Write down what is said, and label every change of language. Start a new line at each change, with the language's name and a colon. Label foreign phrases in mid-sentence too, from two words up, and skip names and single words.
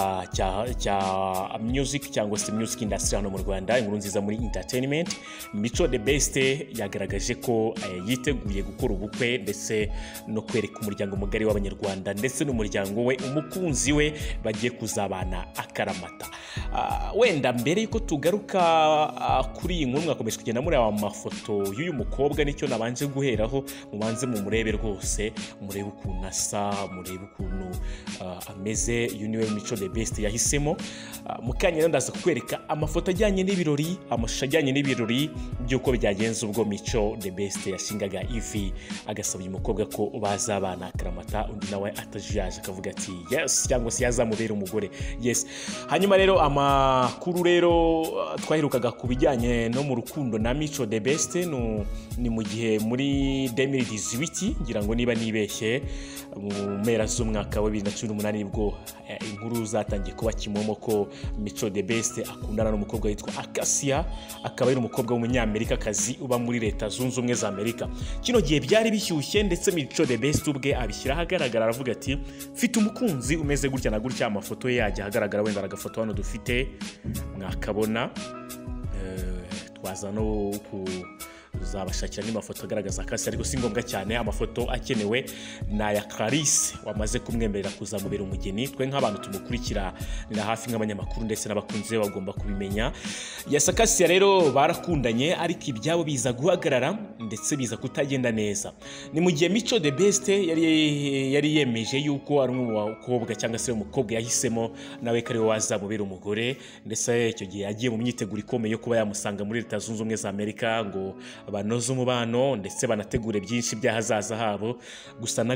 Kinyarwanda: cya music cyangwa se
English: music industry
Kinyarwanda: hano mu Rwanda, inkuru nziza muri entertainment. Mico the best yagaragaje ko yiteguye gukora ubukwe ndetse no kwereka umuryango mugari w'abanyarwanda ndetse n'umuryango we, umukunzi we bagiye kuzabana akaramata. Wenda mbere yuko tugaruka kuri iyi nkuru mwakomeje kugenda muri aya mafoto y'uyu mukobwa, nicyo nabanje guheraho, mubanze mu murebe rwose, murebe ukuntu asa, murebe ukuntu ameze. Uyu niwe Mico the best yahisemo. Mukanya rero ndaza kukwereka amafoto ajyanye n'ibirori, amashusho ajyanye n'ibirori by'uko byagenze ubwo Mico the best yashingaga ivi agasaba uyu mukobwa ko bazabana akaramata, undi nawe atajuyaje akavuga ati yes, cyangwa se yazamubera umugore yes. Hanyuma rero amakuru rero twaherukaga kubijyanye no mu rukundo na Mico the best ni mu gihe muri 2018 ngira ngo niba nibeshye, mu mpera z'umwaka wa 2018 nibwo inkuru zatangiye kuba kimomo ko Mico the best akundana n'umukobwa witwa Acacia, akaba ari umukobwa w'umunyamerikakazi uba muri Leta Zunze Ubumwe za Amerika. Kino gihe byari bishyushye ndetse Mico the best ubwe abishyira ahagaragara, aravuga ati mfite umukunzi umeze gutya na gutya. Amafoto ye yajya ahagaragara, wenda agafoto hano dufite mwakabona, twaza no kuzabashakira n'amafoto agaragaza Acacia, ariko si ngombwa cyane. Amafoto akenewe na ya Clarisse wamaze kumwemerera kuzamubera umugeni. Twe nk'abantu tumukurikira ni hafi nk'abanyamakuru ndetse n'abakunzi be bagomba kubimenya. Yes, Acacia rero barakundanye, ariko ibyabo biza guhagarara ndetse biza kutagenda neza. Ni mu gihe Mico the best yari yemeje yuko ari umwe mu bakobwa cyangwa se umukobwa yahisemo nawe kari wazamubera umugore, ndetse icyo gihe yagiye mu myiteguro ikomeye yo kuba yamusanga muri Leta Zunze Ubumwe za Amerika ngo banoze umubano ndetse banategure byinshi by'ahazaza habo.